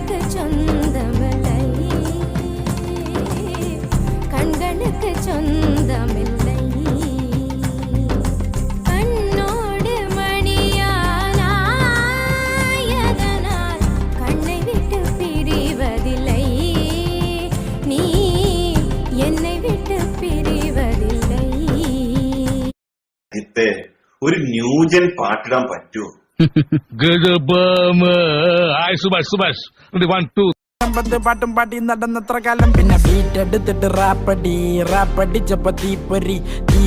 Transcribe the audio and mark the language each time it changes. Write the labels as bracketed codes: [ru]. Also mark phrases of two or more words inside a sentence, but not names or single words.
[ta] சொந்தமில்லை கண்களுக்கு சொந்தமில்லை கண்ணோடு மணியானாயதனால் கண்ணை விட்டு பிரிவதில்லை நீ என்னை விட்டு பிரிவதில்லை. [ml] ഒരു ന്യൂജൻ പാട്ടിടാൻ പറ്റുമോ? പാട്ടും പാട്ടി നടന്നത്ര കാലം പിന്നെ ബീറ്റ് എടുത്തിട്ട് റാപ്പടിച്ചപ്പോ തീപ്പൊരി തീ